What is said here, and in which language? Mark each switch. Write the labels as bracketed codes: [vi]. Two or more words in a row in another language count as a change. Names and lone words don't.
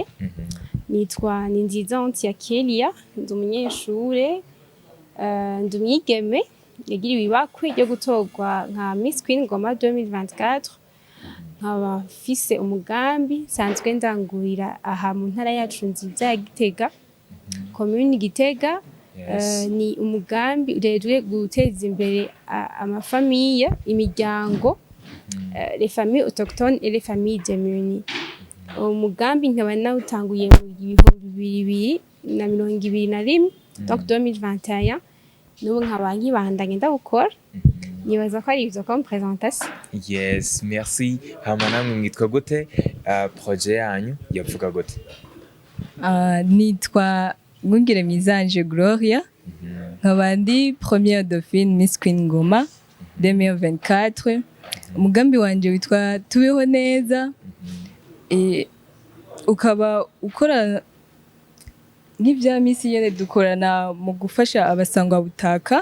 [rn] Nitwa Ninzizanti ya Kelia, ndi umunyeshure, ndi umwigeme yagiriwe ibakwe ryo gutorwa nka Miss QueenNGOMA 2024. Nkaba mfise umugambi nsanzwe ndangurira aha mu ntara yacu nziza ya Gitega, commune Gitega. Ni umugambi urejwe guteza imbere amafamiye, imiryango, [fr] les familles autochtones et les familles démunies. [rn] Umugambi nkaba nawutanguye mu 2021, donc 2021. N'ubu nkaba nkibandanye ndawukora. Nibaza ko ari ivyo [fr] comme présentation. Yes, merci. [rn] Hama namwe mwitwa gute? Projet yanyu yavuga gute? Nitwa Ngungire Mizanje Gloria, nkaba ndi [fr] Première Dauphine [rn] Miss QueenNGOMA 2024. Umugambi wanje witwa tubeho neza, ukaba ukora nk'ivya misi yene dukorana mu gufasha abasangwa butaka.